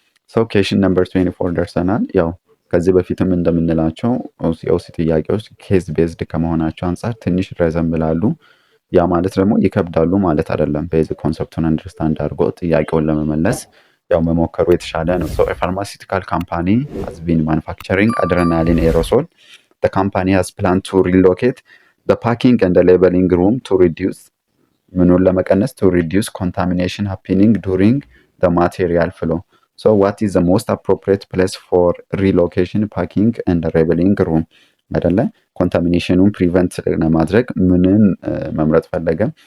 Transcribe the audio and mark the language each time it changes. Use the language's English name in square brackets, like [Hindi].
[Amharic] ሰው ኬሽን ነምበር 24 ደርሰናል። ያው ከዚህ በፊትም እንደምንላቸው የውስጥ ጥያቄዎች ኬዝ ቤዝድ ከመሆናቸው አንጻር ትንሽ ረዘም ብላሉ። ያ ማለት ደግሞ ይከብዳሉ ማለት አይደለም። ቤዝ ኮንሰፕቱን አንደርስታንድ አድርጎ ጥያቄውን ለመመለስ ያው መሞከሩ የተሻለ ነው። [English] ሶ ፋርማሲውቲካል ካምፓኒ has been manufacturing adrenaline aerosol. The company has planned to relocate the packing and the labeling room to reduce [Amharic] ምኑን ለመቀነስ [English] to reduce contamination happening during the material flow. So what is the most appropriate place for relocation, packing and the labeling room? [Amharic] አይደለ ኮንታሚኔሽኑን ፕሪቨንት ለማድረግ ምንን መምረጥ ፈለገ?